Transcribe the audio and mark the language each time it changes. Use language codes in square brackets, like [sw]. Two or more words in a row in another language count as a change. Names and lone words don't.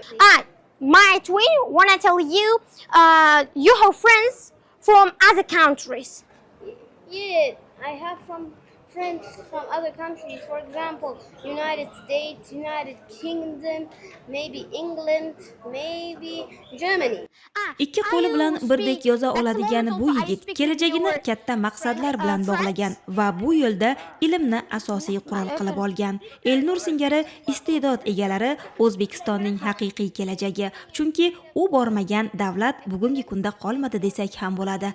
[en] My twin wanna tell you, you have friends from other countries. Yeah, I have friends from other countries. For example, United States, United Kingdom, maybe England, maybe Germany. [uz] Ikki qo'li bilan birdek yoza oladigan bu yigit kelajagini katta maqsadlar bilan bog'lagan va bu yo'lda ilmni asosiy qurol qilib olgan. Elnur singari iste'dod egalari O'zbekistonning haqiqiy kelajagi. Chunki u bormagan davlat bugungi kunda qolmadi desak ham bo'ladi.